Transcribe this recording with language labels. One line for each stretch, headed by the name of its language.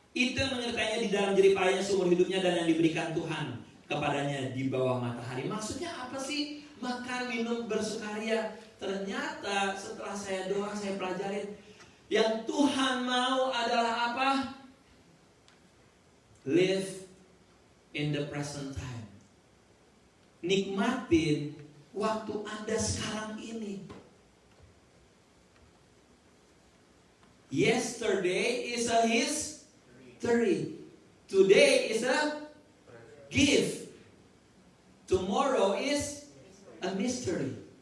Indonesian: Itu yang menyertainya di dalam jerih payahnya seumur hidupnya, dan yang diberikan Tuhan kepadanya di bawah matahari. Maksudnya apa sih? Makan, minum, bersukaria. Ternyata setelah saya doa, saya pelajarin, yang Tuhan mau adalah apa?
English: Live in the present time.
Indonesian: Nikmatin waktu Anda sekarang ini.
English: Yesterday is a history. Today is a gift. Tomorrow is a mystery.